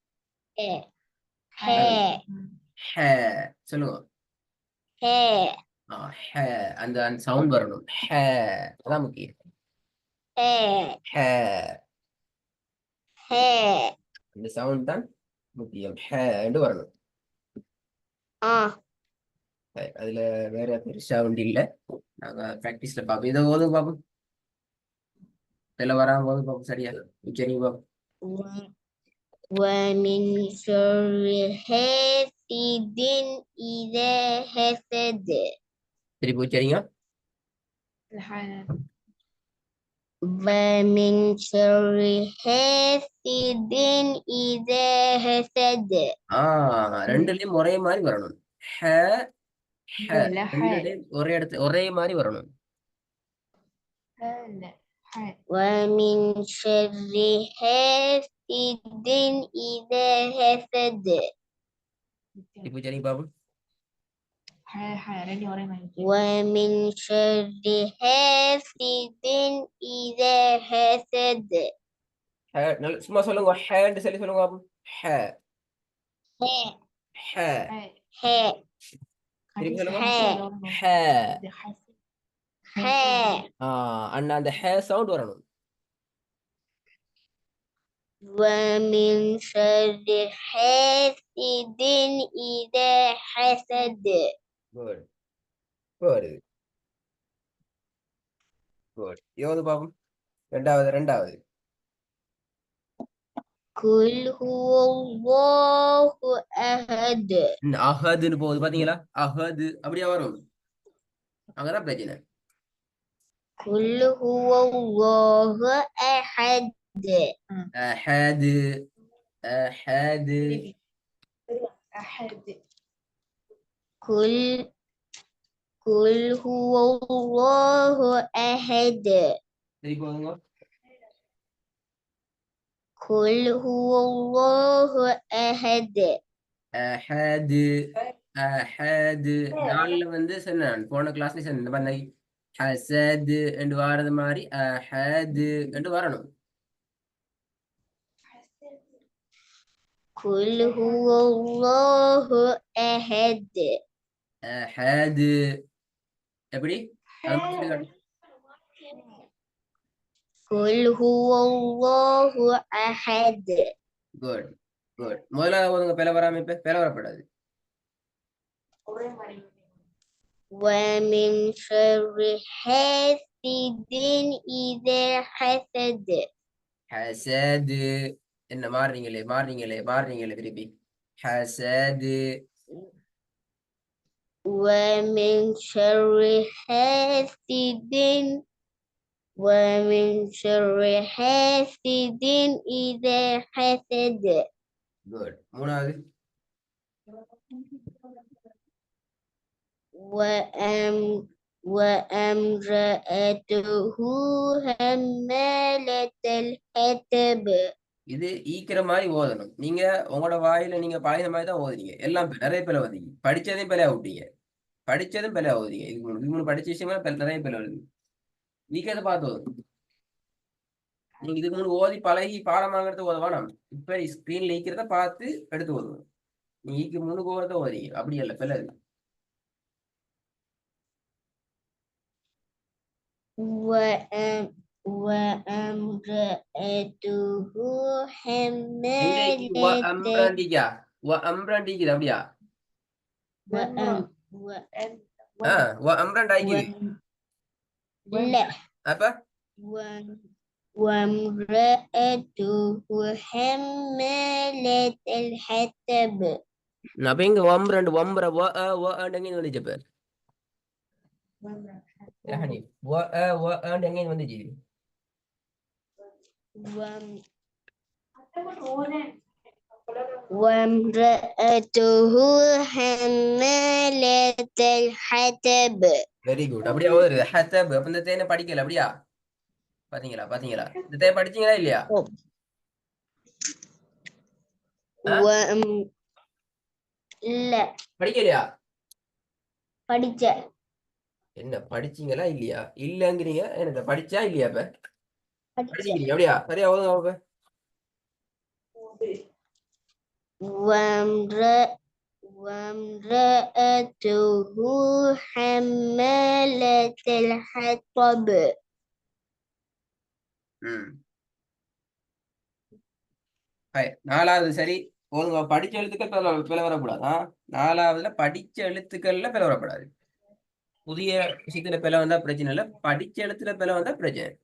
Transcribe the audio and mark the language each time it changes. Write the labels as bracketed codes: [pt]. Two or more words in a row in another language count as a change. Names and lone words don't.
[ta] ஹே சொல்லுங்க ஹே அந்த சவுண்ட் வரணும் ஹே அதான் முக்கியம் ஹே அந்த சவுண்ட் தான் முக்கியம் ஹே வரணும் அதுல வேற பெருசா ஒன்று இல்லை நாங்க பிராக்டிஸ்ல பார்ப்போம் இதை ஓதும் பார்ப்போம் இதெல்லாம் வராம போதும் பார்ப்போம் சரியா உச்சரிங்க பார்ப்போம் [ar] ومن شر حاسد إذا حسد [ta] திருப்பி சரிங்க [ar] الحسد ومن شر حاسد إذا حسد [ta] ரெண்டுலயும் ஒரே மாதிரி வரணும் ஹ ஹ [ar] لا حال [ta] ரெண்டுலயும் ஒரே இடத்துல ஒரே மாதிரி வரணும் [ar] لا حال ومن شر حاسد إذا حسد [ta] இப்போ சரிங்க பாபு حال حال راني ورا ما يجي [ar] ومن شر حاسد إذا حسد [ta] சும்மா சொல்லுங்க ஹேன்னு சொல்லி சொல்லுங்க பாபு ஹ ஹ [ar] ح [ta] திருப்பி சொல்லுங்க ஹ [ar] ح [ta] அண்ணா அந்த ஹே சவுண்ட் வரணும் [ar] ومن شر حاسد إذا حسد [en] good good good [ta] யோது பாபு ரெண்டாவது [ar] قل هو الله أحد [ta] அஹதுன்னு போகுது பாத்தீங்களா அஹது அப்படியே வரும் அங்கதான் பிரச்சனை [ar] قل هو الله أحد [ta] அஹது அஹது [ar] أحد قل هو الله أحد [ta] சரி போதுங்க [ar] قل هو الله أحد [ta] அஹது அஹது நாலுல வந்து சொன்னேன் போன கிளாஸ்ல சொன்னேன் இந்த மாதிரி ஹசது என்று வாரது மாதிரி அஹது என்று வரணும் [ar] قل هو الله أحد [ta] அஹது எப்படி அது மட்டும் சொல்லி காட்டு. [ar] قل هو الله أحد [en] good good [ta] முதல்ல ஒருங்க பிள வராம இப்ப பிள வரப்படாது [ar] ومن شر حاسد إذا حسد [ta] ஹசது என்ன மாறுறீங்களே திருப்பி ஹசது [ar] ومن شر حاسد إذا حسد [ta] குட் மூணாவது [ar] وامرأته حمالة الحطب [ta] இது ஈக்கிற மாதிரி ஓதணும் நீங்க உங்களோட வாயில நீங்க பழைய மாதிரி தான் ஓதுனீங்க எல்லாம் நிறைய பேர் ஓதுனீங்க படிச்சதையும் பிள்ளையா விட்டீங்க படிச்சதும் பிள்ளையா ஓதுனீங்க இது மூணு படிச்ச விஷயமா நிறைய பேர் வருது நீங்க அதை பார்த்து ஓதும் நீங்க இதுக்கு முன்னாடி ஓதி பழகி பாடமாங்கிறது ஓத வேணாம் இப்ப ஸ்கிரீன்ல ஈக்கிறத பார்த்து எடுத்து ஓதுவோம் நீ ஈக்கு முன்னுக்கு ஓதுறத ஓதி அப்படி இல்ல பிள்ளை [ar] وامرأته [ta] அம்ராண்டிக்குது அப்படியா [ar] لا [ta] அப்ப [ar] وامرأته حمالة الحطب [ta] அப்ப இங்க எங்க வந்துச்சு பேர் எங்க வந்துச்சு [ar] وامرأته حمالة الحطب [en] very good [ta] அப்படியே ஓதுறது ஹத்தப் அப்ப இந்த தேனை படிக்கல அப்படியா பாத்தீங்களா இந்த தேனை படிச்சீங்களா இல்லையா இல்ல படிக்கலையா படிச்ச என்ன படிச்சீங்களா இல்லையா இல்லங்கிறீங்க எனக்கு படிச்சா இல்லையா இப்ப படிச்சீங்க அப்படியா சரியா ஓதுங்க அப்ப [ar] وامرأته حمالة الحطب [ta] நாலாவது சரி ஓதுங்க படிச்ச எழுத்துக்கள் பிள வரக்கூடாது நாலாவதுல படிச்ச எழுத்துக்கள்ல பிள வரக்கூடாது புதிய விஷயத்துல பிள வந்தா பிரச்சனை இல்ல படிச்ச எழுத்துல பிள வந்தா பிரச்சனை